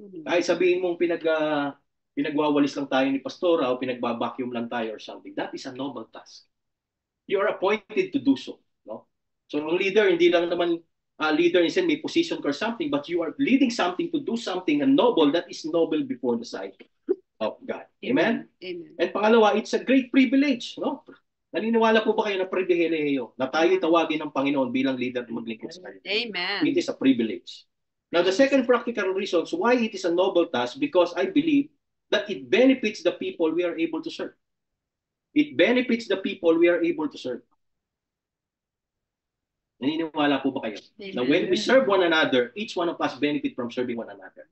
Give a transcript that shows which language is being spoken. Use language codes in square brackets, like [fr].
[tl] Kahit sabihin mong pinagwawalis lang tayo ni pastora o pinagbabacuum lang tayo [en] or something, that is a noble task. You are appointed to do so. No? [tl] So ang leader, hindi lang naman [en] leader in sin, may position or something, but you are leading something to do something and noble that is noble before the sight of God. Amen? Amen. And [tl] pangalawa, [en] it's a great privilege. No? [tl] Naniniwala po ba kayo na pribilehiyo na tayo tawagin ng Panginoon bilang leader na maglingkod sa Kanya? [en] Amen. It is a privilege. Now, the second practical reasons why it is a noble task, because I believe that it benefits the people we are able to serve. It benefits the people we are able to serve. [tl] Naniniwala po ba kayo? [en] Amen. Now, when we serve one another, each one of us benefit from serving one another.